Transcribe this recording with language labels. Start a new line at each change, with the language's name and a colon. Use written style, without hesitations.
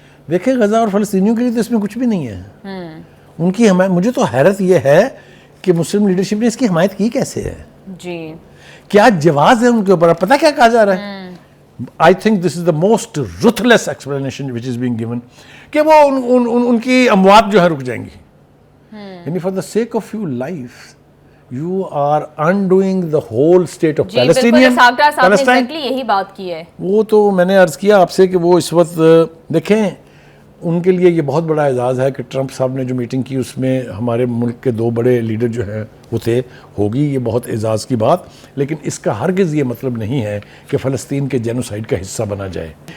Urdu: دیکھیں غزہ اور فلسطینیوں کے لیے تو اس میں کچھ بھی نہیں ہے. ان کی حمایت, مجھے تو حیرت یہ ہے کہ مسلم لیڈرشپ نے اس کی حمایت کی کیسے ہے. جی کیا جواز ہے ان کے اوپر؟ پتہ کیا کہا جا رہا ہے؟
English: I think this is the most ruthless explanation which is being given,
Urdu: کہ وہ ان کی اموات جو ہے رک جائیں گی.
English: یعنی for the sake of your life you are undoing the whole state of Palestinian.
Urdu: Palestine یہی بات کی ہے. وہ تو میں نے عرض کیا آپ سے کہ وہ اس وقت دیکھیں, ان کے لیے یہ بہت بڑا اعزاز ہے کہ ٹرمپ صاحب نے جو میٹنگ کی اس میں ہمارے ملک کے 2 بڑے لیڈر جو ہیں وہ تھے. ہوگی یہ بہت اعزاز کی بات, لیکن اس کا ہرگز یہ مطلب نہیں ہے کہ فلسطین کے جینوسائیڈ کا حصہ بنا جائے.